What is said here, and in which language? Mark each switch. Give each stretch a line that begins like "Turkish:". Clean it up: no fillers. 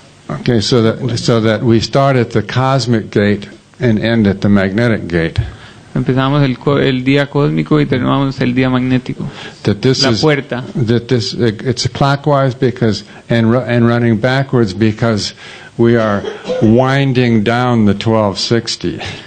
English: Okay, so that we start at the cosmic gate and end at the magnetic gate.
Spanish: Empezamos el día cósmico y terminamos el día magnético.
English: That this
Spanish: La
English: is
Spanish: puerta.
English: it's clockwise because and running backwards because we are winding down the 1260.